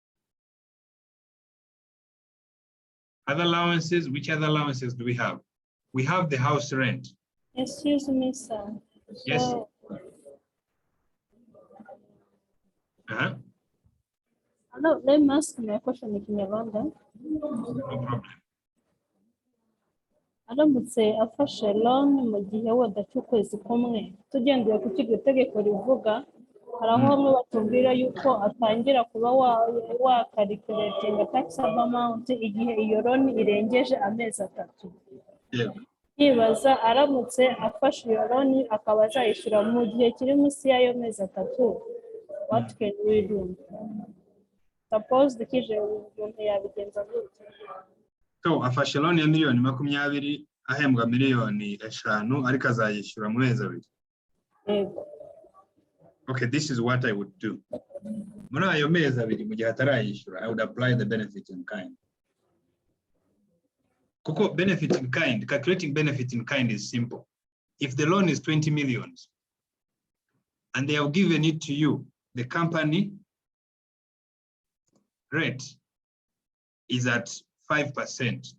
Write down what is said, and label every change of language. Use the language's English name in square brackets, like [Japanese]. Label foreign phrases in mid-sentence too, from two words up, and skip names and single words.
[English] Other allowances, which other allowances do we have? We have the house rent. Excuse me, sir. Yes. So, hello, let me ask my question in Kinyarwanda. No problem. [Kinyarwanda] Aramutse afashe loan mu gihe wenda cy'ukwezi kumwe, tugendeye ku iryo tegeko rivuga, hari aho bamwe batubwira yuko atangira kuba wakarikiretinga [English] taxable amount [Kinyarwanda] igihe iyo loan irengeje amezi 3. Nibaza aramutse afashe iyo loan akaba azayishyura mu gihe kiri munsi y'ayo mezi 3, [English] what can we do? [Kinyarwanda] Suppose dukije umuntu yabigenza gute? So afashe loan ya miliyoni 20 ahembwa miliyoni 5 ariko azayishyura mu mezi 2. Yego. [English] Okay, this is what I would do. [Kinyarwanda] Muri ayo mezi 2 mu gihe atarayishyura, [English] I would apply the benefit in kind. Kuko benefit in kind, calculating benefit in kind is simple. If the loan is 20 millions and they have given it to you, the company rate is at 5%.